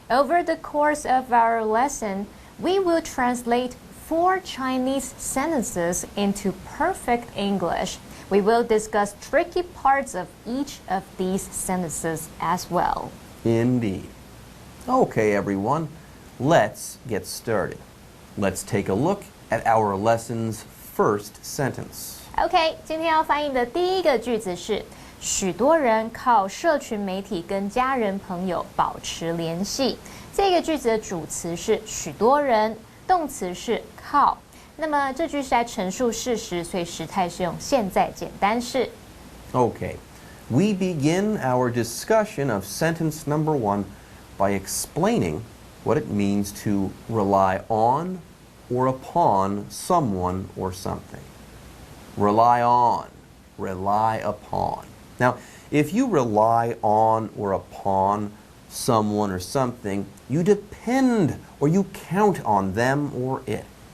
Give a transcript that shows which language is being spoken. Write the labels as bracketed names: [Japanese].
[English] Over the course of our lesson, we will translate 4 Chinese sentences into perfect English. We will discuss tricky parts of each of these sentences as well. Indeed. Okay, everyone, let's get started. Let's take a look at our lesson's first sentence. [Chinese] OK， 今天要翻译的第一个句子是许多人靠社群媒体跟家人朋友保持联系。这个句子的主词是许多人，动词是靠。那么这句是在陈述事实，所以时态是用现在简单式。 [English] Okay, we begin our discussion of sentence number 1 by explaining what it means to rely on or upon someone or something. Rely on, rely upon. Now, if you rely on or upon someone or something, you depend or you count on them or it.